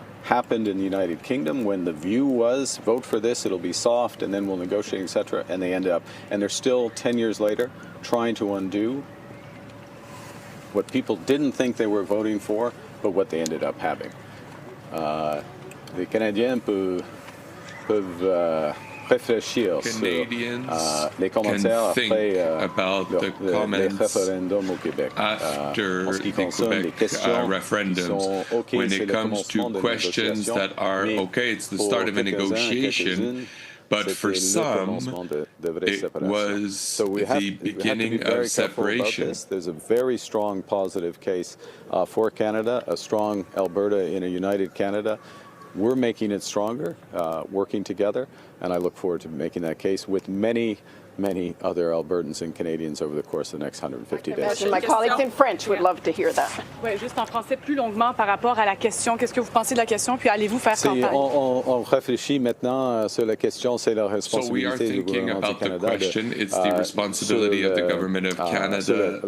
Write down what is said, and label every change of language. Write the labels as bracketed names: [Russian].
[English] happened in the United Kingdom when the view was vote for this, it'll be soft, and then we'll negotiate, etc. And they ended up, and they're still 10 years later trying to undo what people didn't think they were voting for, but what they ended up having. [French] Les Canadiens peuvent réfléchir sur les commentaires après le référendum au Québec. [English] After the Quebec referendums, when it comes to questions that are okay, it's the start of a negotiation. But for some, it was the beginning of separation. There's a very strong positive case for Canada, a strong Alberta in a united Canada. We're making it stronger, working together, and I look forward to making that case with many other Albertans and Canadians over the course of the next 150 days. My colleagues in French would love to hear that. [French] Oui, juste en français, plus longuement par rapport à la question. Qu'est-ce que vous pensez de la question, puis allez-vous faire campagne? On réfléchit maintenant sur la question, c'est la responsabilité du gouvernement du Canada. [English] It's the responsibility of the government of Canada.